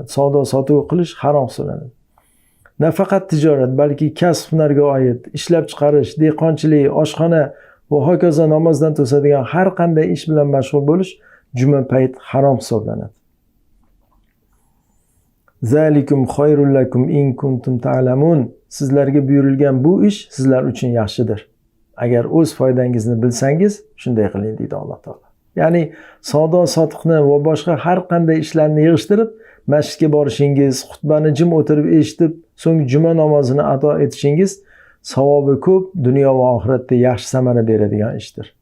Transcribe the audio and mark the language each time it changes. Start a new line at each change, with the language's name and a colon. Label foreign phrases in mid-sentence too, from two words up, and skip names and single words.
Uzbek: Savdo sotuv qilish harom hisoblanadi. Nafaqat tijorat, balki kasb hunarga oid, ishlab chiqarish, dehqonchilik, oshxona va hokazo namozdan to'sadigan har qanday ish bilan mashg'ul bo'lish juma payt harom hisoblanadi.
Arabic: ذلكم خير لكم إن كنتم تعلمون.
Uzbek: Sizlarga buyurilgan bu ish sizlar uchun yaxshidir. Agar o'z foydangizni bilsangiz, shunday qiling deydi Alloh taolo. Ya'ni savdo sotiqni va boshqa har qanday ishlarni yig'ishtirib, masjidga borishingiz, xutbani jim o'tirib eshitib, so'ng juma namozini ado etishingiz savobi ko'p, dunyo va oxiratda yaxshi samara beradigan ishdir.